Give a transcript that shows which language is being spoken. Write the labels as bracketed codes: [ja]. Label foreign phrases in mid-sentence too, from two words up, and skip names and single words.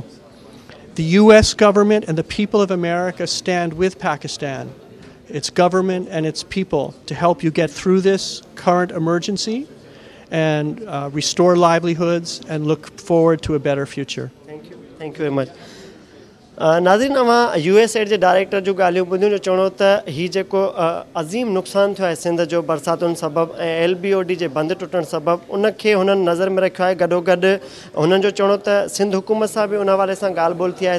[en] The U.S. government and the people of America stand with Pakistan, its government and its people, to help you get through this current emergency and restore livelihoods and look forward to a better future. Thank you. Thank you very much. [sd] नाज़रीन, अवां USAID जे डायरेक्टर जो ॻाल्हियूं ॿुधियूं जो चवणो त हीउ जेको अज़ीम नुक़सानु थियो आहे सिंध जो बरसातुनि सबबु ऐं LBOD जे बंदि टुटण सबबु उनखे हुननि नज़र में रखियो आहे। गॾोगॾु हुननि जो चवणो त सिंध हुकूमत सां बि उन हवाले सां ॻाल्हि ॿोल थी आहे।